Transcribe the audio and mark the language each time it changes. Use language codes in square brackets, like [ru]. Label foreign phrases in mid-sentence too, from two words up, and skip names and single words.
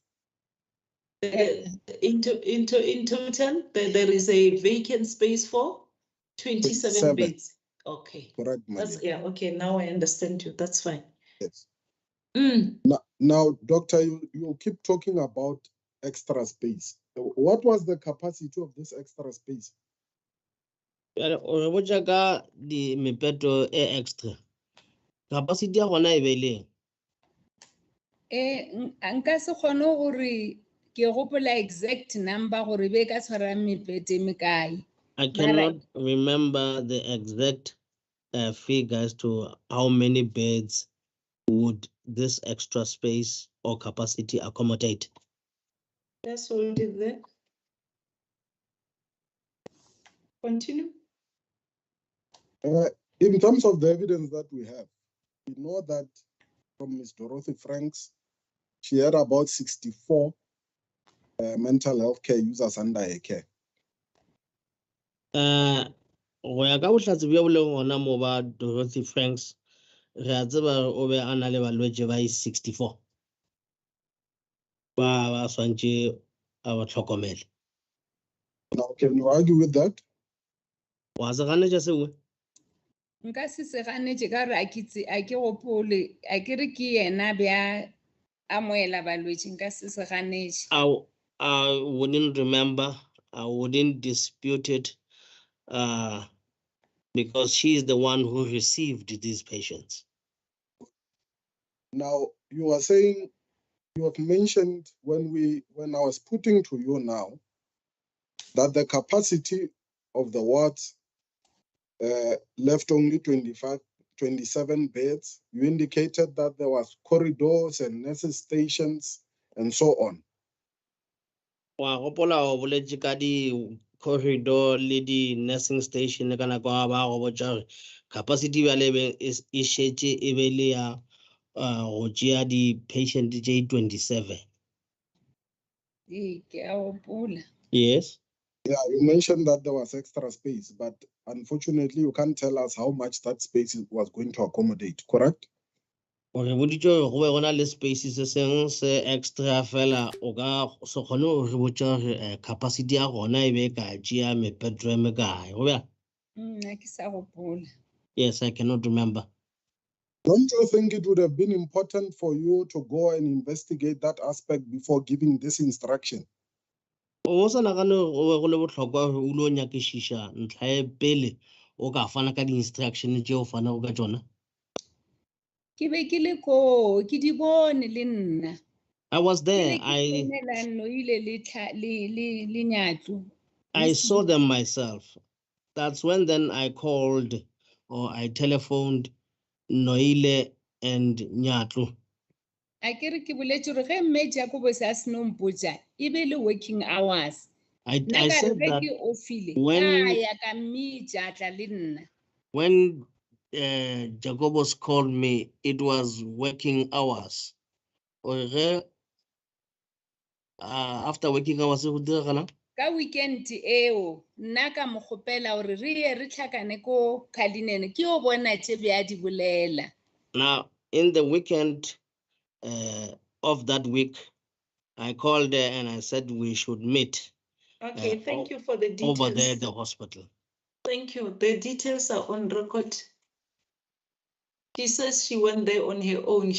[en] In total, there is a vacant space for 27 beds. Okay. Correct, That's madam. yeah. Okay, now I understand you. That's fine. Yes. Mm. Now, doctor, you keep talking about extra space. What was the capacity of this extra space? [nso] O botsa ka di mepeto e extra. Capacity ya gona e be leng. Nka se kgone gore ke gopola [en] exact number [nso] gore be ka tshwara mepete mekae. [en] I cannot remember the exact figures to how many beds would this extra space or capacity accommodate. That's all it there. Continue. In terms of the evidence that we have, we know that from Ms. Dorothy Franks, she had about 64 mental health care users under her care. [nso] Go ya ka bohlatse bja bo leng gona mo ba Dorothy Franks, re a tseba o be a na le balwetse ba 64 ba swantše a ba tlhokomele. [en] Now, can you argue with that? [nso] Wa se ganetša sengwe? Nka se ganetše ka gore a ke gopole a ke re ke yena bja amoela balwetse nka se ganetše. [en] I wouldn't remember, I wouldn't dispute it, because she is the one who received these patients. Now, you are saying, you have mentioned when I was putting to you now, that the capacity of the wards left only 27 beds. You indicated that there was corridors and nurses stations and so on. [nso] Wa gopola o boletše ka di corridor le di [en] nursing station [nso] ka nako ba go botša gore capacity ya lebe e šetše e be le ya go tšea di patient tše 27. Ke a gopola. [en] Yes. Yeah, you mentioned that there was extra space, but unfortunately, you can't tell us how much that space was going to accommodate, correct? [nso] Gore boditše gore go be go na le space se seng se extra fela o ka se kgone go re botša gore capacity ya gona e be ka tšea mepeto e mekae go bjang? Nna ke sa gopola. [en] Yes, I cannot remember. Don't you think it would have been important for you to go and investigate that aspect before giving this instruction? [nso] O sa nagane go be go le botlhokwa o lo nyakišiša ntlha e pele o ka fana ka di-instruction tše o fanago ka tšona? Ke be ke le ko ke di bone le nna. [en] I was there. I saw them myself. That's when then I called or I telephoned Noile and Nyatlu. [nso] A ke re ke boletše gore ge mme Jacobo se a se no mpotša e be le [en] working hours. I said that when Jacobos called me, it was working hours. Or after working hours, [nso] ka weekend eo nna ka mo kgopela gore re ye re tlhakane ko Cullinan ke o bona tše bja di bolela. [en] Now, in the weekend of that week, I called her and I said we should meet. Okay, thank you for the details. Over there at the hospital. Thank you. The details are on record. She says she went there on her own.